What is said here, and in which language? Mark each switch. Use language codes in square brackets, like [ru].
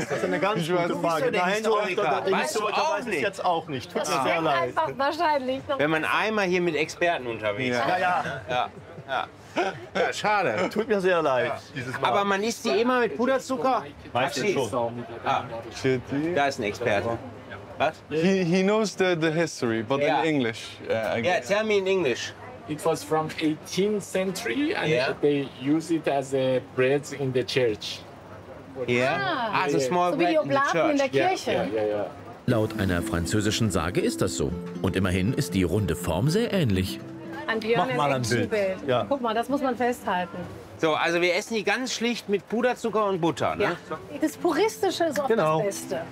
[de] Das ist eine ganz gute Frage. Nein, ich weiß es jetzt auch nicht. Tut mir sehr leid. Wahrscheinlich. Wenn man einmal hier mit Experten unterwegs ist. Ja. Ja, schade. Tut mir sehr leid. Ja. Aber man isst die immer mit Puderzucker? Weißt du schon. Ah. Da ist ein Experte. Was? [en] He knows the history, but in English. Yeah, tell me in English. It was from 18th century and they use it as a bread in the church. As a small [de] so wie die Oblaten in der Kirche. Laut einer französischen Sage ist das so. Und immerhin ist die runde Form sehr ähnlich. Mach mal ein Bild. Ja. Guck mal, das muss man festhalten. So, also wir essen die ganz schlicht mit Puderzucker und Butter. Ne? Ja. Das Puristische ist auch das Beste.